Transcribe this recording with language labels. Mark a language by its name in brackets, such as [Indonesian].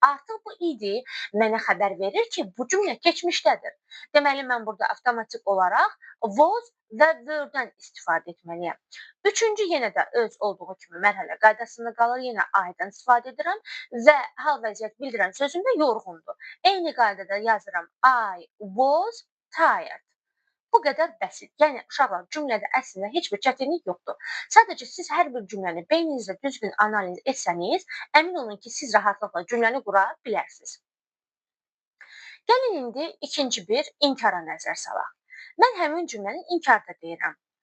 [Azerbaijani] Artıq bu idi mənə xəbər verir ki, bu cümlə keçmişdədir. Deməli, mən burada avtomatik olaraq was və were-dən istifadə etməliyəm. Üçüncü yenə də öz olduğu kimi mərhələ qaydasında qalır. Yenə I-dən istifadə edirəm və hal vəziyyət bildirən sözümdə yorğundur. Eyni qaydada yazıram [English] I was tired. [Azerbaijani] Bu qədər bəsit. Yəni uşaqlar, cümlədə əslində heç bir çətinlik yoxdur. Sadəcə siz hər bir cümləni beyninizdə düzgün analiz etsəniz, əmin olun ki, siz rahatlıqla cümləni qura bilərsiniz. Gəlin indi ikinci bir inkara nəzər salaq. Mən həmin cümləni inkarda deyirəm.